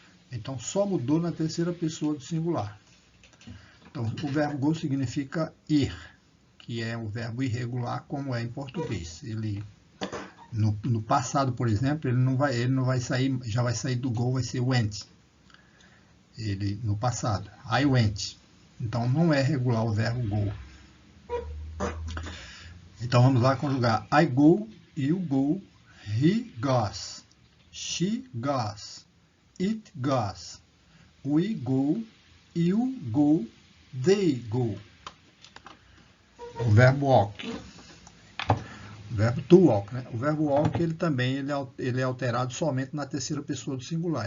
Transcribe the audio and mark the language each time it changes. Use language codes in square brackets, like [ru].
[pt] Então, só mudou na terceira pessoa do singular. Então, o verbo go significa ir, que é um verbo irregular, como é em português. Ele... No passado, por exemplo, ele não vai sair, já vai sair do go, vai ser went. No passado, [en] I went. [pt] Então não é regular o verbo go. Então vamos lá conjugar [en] I go, you go, he goes, she goes, it goes, we go, you go, they go. [pt] O verbo walk. O verbo to walk, né? O verbo walk, ele é alterado somente na terceira pessoa do singular.